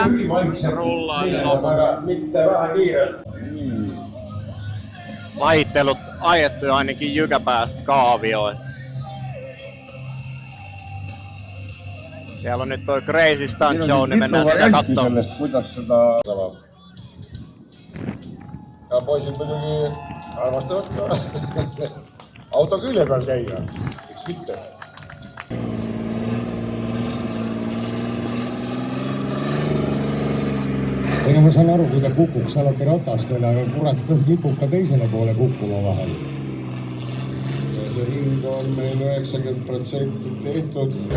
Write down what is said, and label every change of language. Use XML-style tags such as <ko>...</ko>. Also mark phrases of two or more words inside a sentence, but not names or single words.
<fi>rullaa ne loput. Lajittelut ajettu ainakin Jykäpäässä kaavioon. Siellä on nyt toi Crazy Stunt Show, niin mennään sitä katsomaan.</fi> <et>Kuidas seda... Ja poisid muidugi armastavad ka auto külje peal käia. Miks mitte? Ega ma saan aru, kui ta kukuks alati ratastele, aga kurat, ta kipub ka teisele poole kukkuma vahel. Ja see ring on meil 90% tehtud.</et>